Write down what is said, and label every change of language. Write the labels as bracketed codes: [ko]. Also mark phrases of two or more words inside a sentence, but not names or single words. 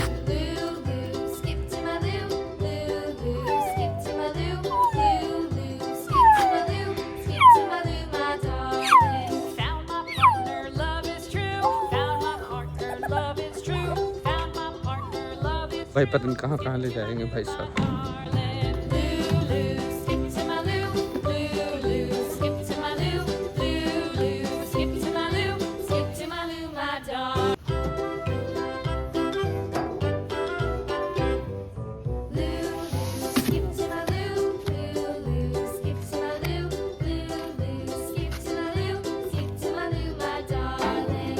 [en] Loo, loo, skip to my loo, loo, loo, skip to my loo, loo, loo, skip to my loo, skip to my loo, my darling. Found my partner, love is true. Found my partner, love is true. Found my partner, love is [hi] भाई पता नहीं कहाँ कहाँ ले जाएंगे भाई साहब। [en] darling. Loo, loo, skip to my loo, loo, loo, skip to my loo, loo, loo, skip to my loo, skip to my loo, my darling. Loo, loo, skip to my loo, loo, loo, skip to my loo, loo, loo, skip to my loo, skip to my loo, my darling.